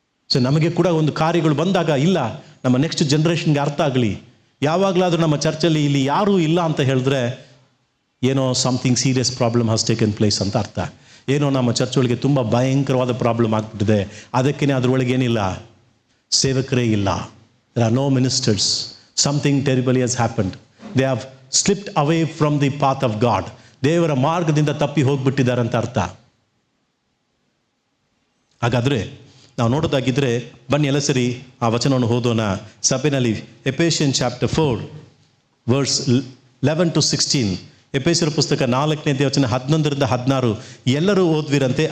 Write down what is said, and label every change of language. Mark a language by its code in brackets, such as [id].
[kn] So ನಮಗೆ ಕೂಡ ಒಂದು ಕಾರ್ಯಗಳು ಬಂದಾಗ, ಇಲ್ಲ ನಮ್ಮ ನೆಕ್ಸ್ಟ್ ಜನ್ರೇಷನ್ಗೆ ಅರ್ಥ ಆಗಲಿ. ಯಾವಾಗಲಾದರೂ ನಮ್ಮ ಚರ್ಚಲ್ಲಿ ಇಲ್ಲಿ ಯಾರೂ ಇಲ್ಲ ಅಂತ ಹೇಳಿದ್ರೆ ಏನೋ [en] something serious problem has taken place [kn] ಅಂತ ಅರ್ಥ. ಏನೋ ನಮ್ಮ ಚರ್ಚ್ ಒಳಗೆ ತುಂಬ ಭಯಂಕರವಾದ ಪ್ರಾಬ್ಲಮ್ ಆಗ್ಬಿಟ್ಟಿದೆ. ಅದಕ್ಕೇ ಅದರೊಳಗೆ ಏನಿಲ್ಲ, ಸೇವಕರೇ ಇಲ್ಲ. [en] There are no ministers. Something terribly has happened. They have slipped away from the path of God. [kn] ದೇವರ ಮಾರ್ಗದಿಂದ ತಪ್ಪಿ ಹೋಗ್ಬಿಟ್ಟಿದ್ದಾರೆ ಅಂತ ಅರ್ಥ. ಹಾಗಾದರೆ ನಾವು ನೋಡೋದಾಗಿದ್ದರೆ ಬನ್ನಿ ಎಲ್ಲ ಸರಿ ಆ ವಚನವನ್ನು ಓದೋಣ. ಸಭೆಯಲ್ಲಿ ಎಫೆಸಿಯನ್ ಚಾಪ್ಟರ್ 4 ವರ್ಸ್ 11 to 16. ಎಫೆಸರ ಪುಸ್ತಕ 4ನೇ ವಚನ 11ರಿಂದ 16 ಎಲ್ಲರೂ ಓದ್ವಿರಂತೆ.